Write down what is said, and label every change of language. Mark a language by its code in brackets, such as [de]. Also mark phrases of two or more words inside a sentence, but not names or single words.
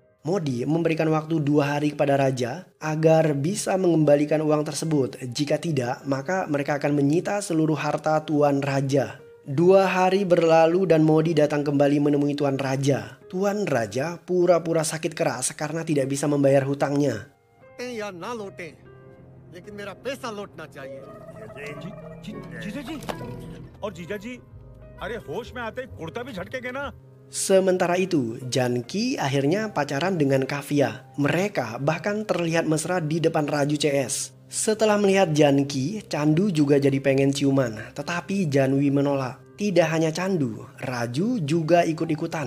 [id] Modi memberikan waktu 2 hari kepada Raja agar bisa mengembalikan uang tersebut. Jika tidak, maka mereka akan menyita seluruh harta Tuan Raja. 2 hari berlalu dan Modi datang kembali menemui Tuan Raja. Tuan Raja pura-pura sakit keras karena tidak bisa membayar hutangnya. [hi] या ना लौटे लेकिन मेरा पैसा लौटना चाहिए। जीजा जी और जीजा जी अरे होश में आते ही कुर्ता भी झटकेगा ना। [id] Sementara itu, Janki akhirnya pacaran dengan Kavya. Mereka bahkan terlihat mesra di depan Raju CS. Setelah melihat Janki, Chandu juga jadi pengen ciuman. Tetapi Janwi menolak. Tidak hanya Chandu, Raju juga ikut-ikutan.